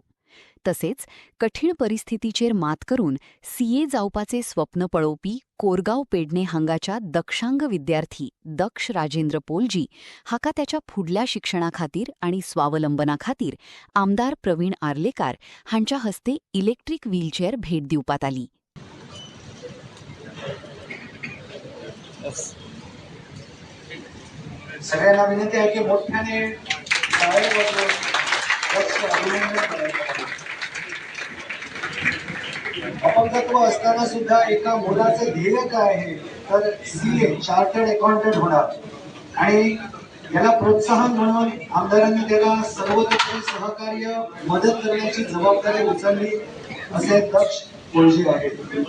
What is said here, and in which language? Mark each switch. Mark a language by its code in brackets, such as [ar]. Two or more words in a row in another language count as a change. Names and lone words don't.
[kok] तसेच कठीण परिस्थितीचेर मात करून सीए जावपाचे स्वप्न पळोवपी कोरगाव पेडणे हांगाच्या दक्षांग विद्यार्थी दक्ष राजेंद्र पोलजी हाका त्याच्या फुडल्या शिक्षणाखातीर आणि स्वावलंबनाखातीर आमदार प्रवीण आर्लेकर हांच्या हस्ते [en] electric wheelchair [kok] भेट दिवपात आली। [mr] सगळ्यांना विनंती आहे की मोठ्याने टाळ्या वाजवून अभिनंदन करायचं। अपंगत्व असताना सुद्धा एका मुलाचे ध्येय काय आहे तर [en] CA chartered accountant [mr] होणार आणि याला प्रोत्साहन म्हणून आमदारांनी त्याला सर्वतोपरी सहकार्य मदत करण्याची जबाबदारी उचलली असे दक्ष पोलजी आहेत।